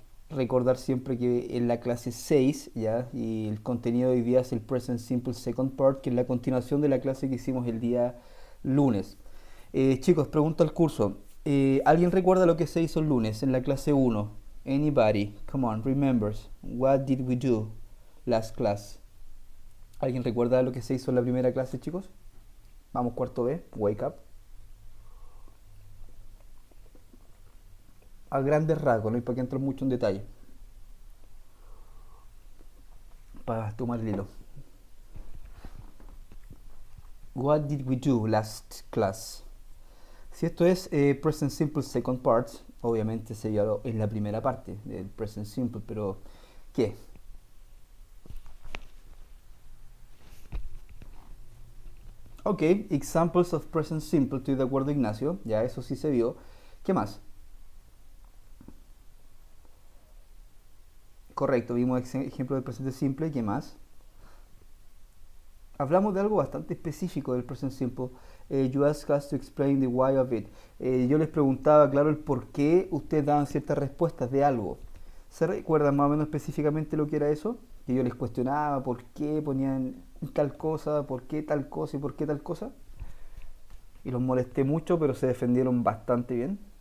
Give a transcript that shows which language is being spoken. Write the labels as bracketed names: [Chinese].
[Spanish] Recordar siempre que en la clase 6, ¿ya? Y el contenido de hoy día es el Present Simple Second Part, que es la continuación de la clase que hicimos el día lunes. Chicos, pregunta al curso. ¿Alguien recuerda lo que se hizo el lunes en la clase 1? [English] Anybody? Come on, remembers. What did we do last class? [Spanish] ¿Alguien recuerda lo que se hizo en la primera clase, chicos? Vamos, cuarto B, [English] wake up. [Spanish] A grandes rasgos, no hay para que entrar mucho en detalle. Para tomar el hilo. [English] What did we do last class? [Spanish] Si esto es Present Simple Second Part, obviamente sería en la primera parte del Present Simple, pero ¿qué? Ok, [English] examples of Present Simple, [Spanish] estoy de acuerdo, Ignacio, ya eso sí se vio. ¿Qué más? Correcto, vimos ejemplo del presente simple, ¿qué más? Hablamos de algo bastante específico del present simple. [English] You asked us to explain the why of it. [Spanish] Yo les preguntaba, claro, el por qué ustedes daban ciertas respuestas de algo. ¿Se recuerdan más o menos específicamente lo que era eso? Que yo les cuestionaba por qué ponían tal cosa, por qué tal cosa y por qué tal cosa. Y los molesté mucho, pero se defendieron bastante bien.